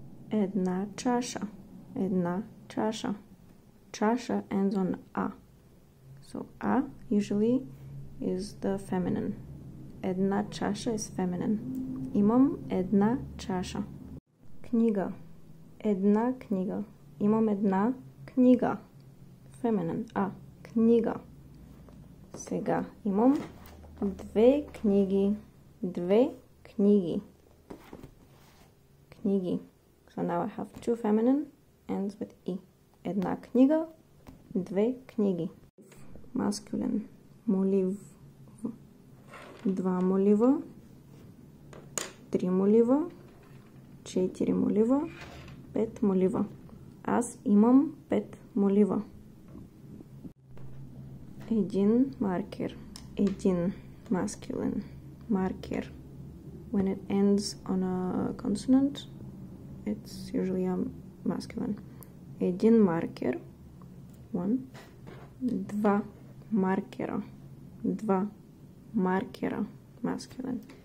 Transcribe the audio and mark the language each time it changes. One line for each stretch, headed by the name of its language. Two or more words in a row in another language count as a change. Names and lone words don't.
Bulgarian: Една чаша. Една чаша. Чаша
English: ends on a. So a usually is the feminine.
Bulgarian: Една чаша
English: is feminine.
Bulgarian: Имам една чаша. Книга. Една книга. Имам една книга. Feminine. А. Книга. Сега имам две книги. Две книги. Книги.
English: So now I have two feminine ends with e.
Bulgarian: Една книга. Две книги. Masculine. Молив. Два молива. Три молива. Четири молива. Пет молива. Аз имам пет молива. Един маркер.
English: Един masculine. Marker. When it ends on a consonant, it's usually a masculine.
Bulgarian: Един маркер. One. Два маркера. Два маркера. Masculine.